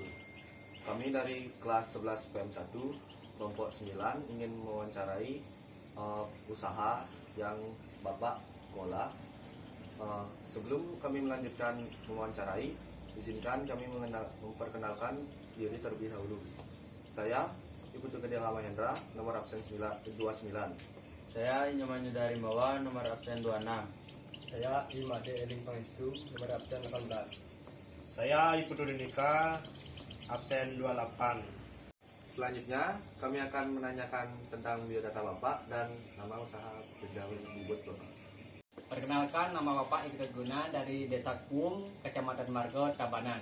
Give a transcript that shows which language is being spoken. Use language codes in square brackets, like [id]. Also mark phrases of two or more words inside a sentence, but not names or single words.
[id] Kami dari kelas 11 PM1 kelompok 9 ingin mewawancarai usaha yang Bapak kelola. Sebelum kami melanjutkan mewawancarai, izinkan kami memperkenalkan diri terlebih dahulu. Saya Ibu Tugede Mahendra, nomor absen 29. Saya Inyoman Yudari Mawa, nomor absen 26. Saya Imade Eling Pangestu, nomor absen 18. Saya Ibu Dudika, absen 28. Selanjutnya, kami akan menanyakan tentang biodata Bapak dan nama usaha penjualan bubut Bapak. Perkenalkan, nama Bapak Ikut Guna dari Desa Kuung, Kecamatan Margo, Tabanan.